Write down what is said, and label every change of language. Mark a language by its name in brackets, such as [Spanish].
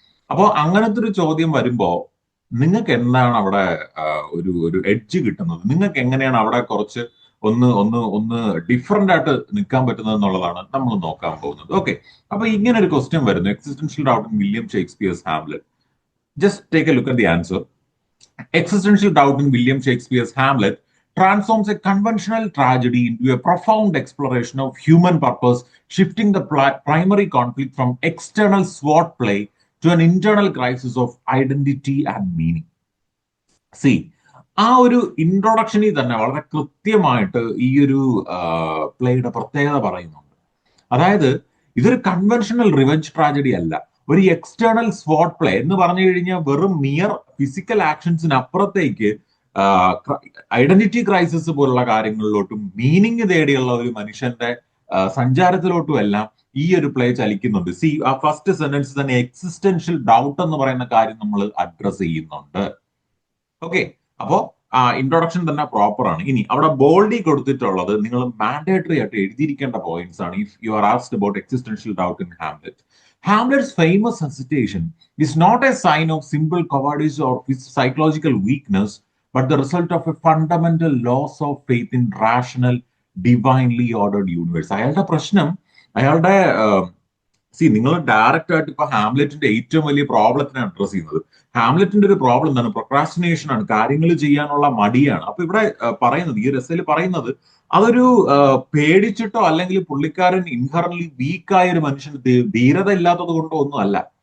[Malayalam] അപ്പോൾ അങ്ങനത്തെ ഒരു ചോദ്യം വരുമ്പോ നിങ്ങൾക്ക് എന്താണ് അവിടെ ഒരു എഡ്ജ് കിട്ടുന്നത്? നിങ്ങൾക്ക് എങ്ങനെയാണ് അവിടെ കുറച്ച് ഒന്ന് ഡിഫറെന്റ് ആയിട്ട് നിൽക്കാൻ പറ്റുന്നത് എന്നുള്ളതാണ് നമ്മൾ നോക്കാൻ പോകുന്നത്. ഓക്കെ, അപ്പൊ ഇങ്ങനെ ഒരു ക്വസ്റ്റ്യൻ വരുന്നു, [English] Existential doubt in William Shakespeare's Hamlet. Just take a look at the answer. Existential doubt in William Shakespeare's Hamlet transforms a conventional tragedy into a profound exploration of human purpose, shifting the primary conflict from external swordplay to an internal crisis of identity and meaning. [Malayalam] See, ആ ഒരു ഇൻട്രൊഡക്ഷനിൽ തന്നെ വളരെ കൃത്യമായിട്ട് ഈ ഒരു പ്ലേയുടെ പ്രത്യേകത പറയുന്നുണ്ട്. അതായത് ഇതൊരു കൺവെൻഷണൽ റിവെഞ്ച് ട്രാജഡി അല്ല, ഒരു എക്സ്റ്റേണൽ സ്വാട്ട് പ്ലേ എന്ന് പറഞ്ഞു കഴിഞ്ഞാൽ വെറും മിയർ ഫിസിക്കൽ ആക്ഷൻസിന് അപ്പുറത്തേക്ക് ഐഡന്റിറ്റി ക്രൈസിസ് പോലുള്ള കാര്യങ്ങളിലോട്ടും മീനിങ് തേടിയുള്ള ഒരു മനുഷ്യന്റെ സഞ്ചാരത്തിലോട്ടും എല്ലാം ഈ ഒരു പ്ലേ ചലിക്കുന്നുണ്ട്. സി, ആ ഫസ്റ്റ് സെന്റൻസ് തന്നെ എക്സിസ്റ്റൻഷ്യൽ ഡൗട്ട് എന്ന് പറയുന്ന കാര്യം നമ്മൾ അഡ്രസ് ചെയ്യുന്നുണ്ട്. ഓക്കെ, അപ്പോ ഇൻട്രൊഡക്ഷൻ തന്നെ പ്രോപ്പർ ആണ്. ഇനി അവിടെ ബോൾഡി കൊടുത്തിട്ടുള്ളത് നിങ്ങൾ മാൻഡേറ്ററി ആയിട്ട് എഴുതിയിരിക്കേണ്ട പോയിന്റ്സ് ആണ്. [English] If you are asked about existential doubt in Hamlet, Hamlet's famous hesitation is not a sign of simple cowardice or psychological weakness, but the result of a fundamental loss of faith in rational, divinely ordered universe. [Malayalam] അയാളുടെ പ്രശ്നം, അയാളുടെ നിങ്ങൾ direct ആയിട്ട് ഇപ്പൊ ഹാംലെറ്റിന്റെ ഏറ്റവും വലിയ പ്രോബ്ലത്തിനെ address ചെയ്യുന്നത്. ഹാംലെറ്റിന്റെ ഒരു പ്രോബ്ലം എന്താണ്? പ്രൊക്രാസ്റ്റിനേഷൻ ആണ്, കാര്യങ്ങൾ ചെയ്യാനുള്ള മടിയാണ്. അപ്പൊ ഇവിടെ പറയുന്നത്, ഈ രസയിൽ പറയുന്നത്, അതൊരു പേടിച്ചിട്ടോ അല്ലെങ്കിൽ പുള്ളിക്കാരൻ ഇൻഹറന്റ്ലി വീക്കായ ഒരു മനുഷ്യന് ധീരത ഇല്ലാത്തത് കൊണ്ടോ ഒന്നും അല്ല.